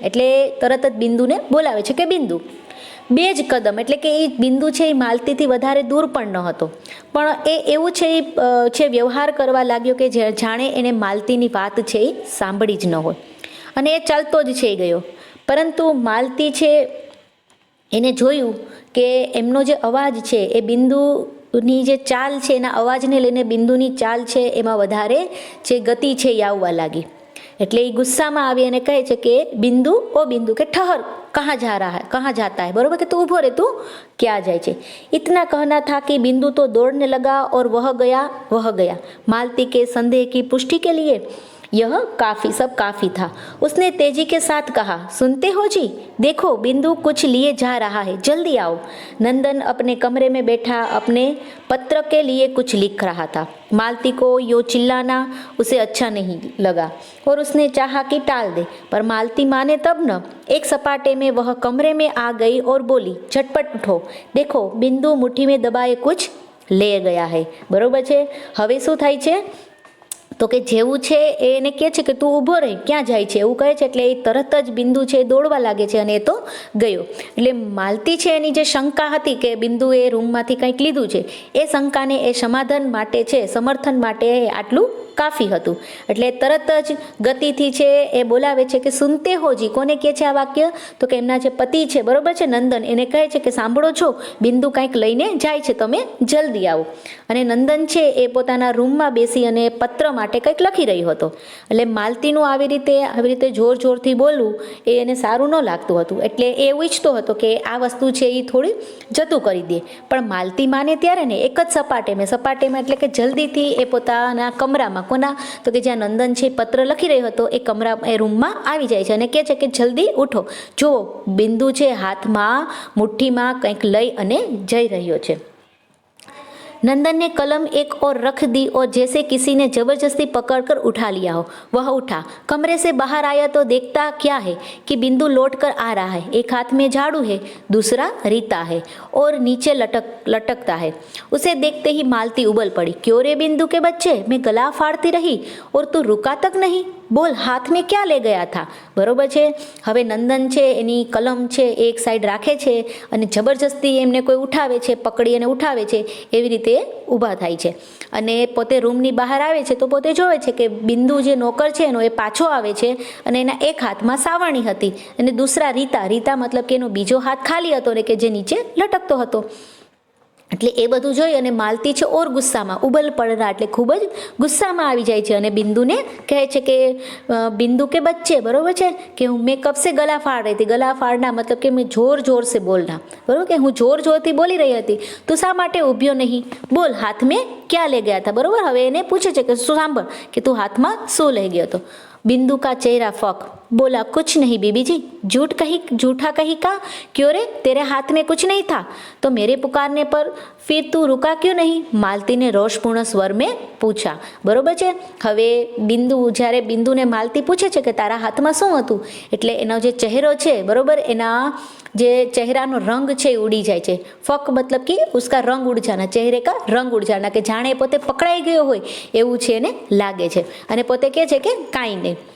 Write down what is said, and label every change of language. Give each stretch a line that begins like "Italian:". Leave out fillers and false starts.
Gujarati: એટલે તરત જ બિંદુને બોલાવે છે કે બિંદુ. બે જ કદમ એટલે કે એ બિંદુ છે એ માલતીથી વધારે દૂર પણ ન હતો, પણ એ એવું છે વ્યવહાર કરવા લાગ્યો કે જાણે એને માલતીની વાત છે એ સાંભળી જ ન હોય અને એ ચાલતો જ છે ગયો. પરંતુ માલતી છે એને જોયું કે એમનો જે અવાજ છે એ બિંદુની જે ચાલ છે એના અવાજને લઈને બિંદુની ચાલ છે એમાં વધારે જે ગતિ છે એ આવવા લાગી. એટલે એ ગુસ્સામાં આવી અને કહે છે કે બિંદુ, ઓ બિંદુ કે ઠહર,
Hindi: कहाँ जा रहा है, कहाँ जाता है,
Gujarati: बरोबर कि तू उभो रे, तू क्या जाए छे.
Hindi: इतना कहना था कि बिंदु तो दौड़ने लगा और वह गया. मालती के संदेह की पुष्टि के लिए यह सब काफी था. उसने तेजी के साथ कहा, सुनते हो जी, देखो बिंदु कुछ लिए जा रहा है, जल्दी आओ. नंदन अपने कमरे में बैठा अपने पत्र के लिए कुछ लिख रहा था. मालती को यो चिल्लाना उसे अच्छा नहीं लगा और उसने चाहा कि टाल दे, पर मालती माने तब न. एक सपाटे में वह कमरे में आ गई और बोली, झटपट उठो, देखो बिंदु मुट्ठी में दबाए कुछ ले गया है.
Gujarati: बरोबर છે. હવે શું થાય છે તો કે જેવું છે એને કહે છે કે તું ઊભો રહે, ક્યાં જાય છે એવું કહે છે. એટલે એ તરત જ બિંદુ છે દોડવા લાગે છે અને એ તો ગયો. એટલે માલતી છે એની જે શંકા હતી કે બિંદુએ રૂમમાંથી કંઈક લીધું છે એ શંકાને એ સમાધાન માટે છે, સમર્થન માટે આટલું કાફી હતું. એટલે તરત જ ગતિથી છે એ બોલાવે છે કે
Hindi: સુનતે હોજી.
Gujarati: કોને કહે છે આ વાક્ય તો કે એમના જે પતિ છે બરોબર છે નંદન, એને કહે છે કે સાંભળો છો, બિંદુ કંઈક લઈને જાય છે, તમે જલ્દી આવો. અને નંદન છે એ પોતાના રૂમમાં બેસી અને પત્ર માટે કંઈક લખી રહ્યો હતો. એટલે માલતીનું આવી રીતે જોરથી બોલવું એ એને સારું ન લાગતું હતું. એટલે એ એવું ઈચ્છતો હતો કે આ વસ્તુ છે એ થોડી જતું કરી દે. પણ માલતી માને ત્યારે ને એક જ સપાટેમાં એટલે કે જલ્દીથી એ પોતાના કમરામાં, કોના તો કે જ્યાં નંદન છે પત્ર લખી રહ્યો હતો એ રૂમમાં આવી જાય છે અને કહે છે કે જલ્દી ઉઠો, જો બિંદુ છે હાથમાં મુઠ્ઠીમાં કંઈક લઈ અને જઈ રહ્યો છે.
Hindi: नंदन ने कलम एक और रख दी और जैसे किसी ने जबरदस्ती पकड़कर उठा लिया हो. वह उठा, कमरे से बाहर आया तो देखता क्या है कि बिंदु लौट कर आ रहा है. एक हाथ में झाड़ू है, दूसरा रीता है और नीचे लटकता है. उसे देखते ही मालती उबल पड़ी. क्यों रे बिंदु के बच्चे, मैं गला फाड़ती रही और तू रुका तक नहीं, બોલ હાથ મેં ક્યાં લઈ ગયા હતા.
Gujarati: બરોબર છે. હવે નંદન છે એની કલમ છે એક સાઈડ રાખે છે અને જબરજસ્તી એમને કોઈ ઉઠાવે છે, પકડી અને ઉઠાવે છે, એવી રીતે ઊભા થાય છે અને પોતે રૂમની બહાર આવે છે તો પોતે જોવે છે કે બિંદુ જે નોકર છે એનો એ પાછો આવે છે અને એના એક હાથમાં સાવરણી હતી અને દૂસરા રીતા મતલબ કે એનો બીજો હાથ ખાલી હતો ને કે જે નીચે લટકતો હતો. એટલે એ બધું જોઈ અને માલતી છે ઓર ગુસ્સામાં, ઉબલ પડરા એટલે ખૂબ જ ગુસ્સામાં આવી જાય છે અને બિંદુને કહે છે કે
Hindi: બિંદુ કે બચ્ચે, બરોબર છે કે મેં કબ સે ગલા ફાડ રહી હતી.
Gujarati: ગલા ફાડના મતલબ કે
Hindi: મેં જોર સે બોલના,
Gujarati: બરોબર કે હું જોરથી બોલી રહી હતી. તું શા માટે ઊભ્યો નહીં, બોલ હાથ મેં ક્યાં લઈ ગયા હતા. બરોબર. હવે એને પૂછે છે કે શું સાંભળ કે તું હાથમાં શું લઈ ગયો હતો.
Hindi: बिंदु का चेहरा फक, बोला कुछ नहीं बीबी जी, झूठा कही का, क्यों रे तेरे हाथ में कुछ नहीं था तो मेरे पुकारने पर फिर तू रुका क्यों नहीं. मालती ने रोषपूर्ण स्वर में पूछा.
Gujarati: बरोबर છે. હવે જ્યારે બિંદુને માલતી પૂછે છે કે તારા હાથમાં શું હતું એટલે એનો જે ચહેરો છે બરોબર એના જે ચહેરાનો રંગ છે એ ઉડી જાય છે. ફક મતલબ કે
Hindi: ઉસકા રંગ ઉડ જાના,
Gujarati: ચહેરે કા રંગ ઉડ જાના, કે જાણે પોતે પકડાઈ ગયો હોય એવું છે એને લાગે છે અને પોતે કહે છે કે કાંઈ નહીં.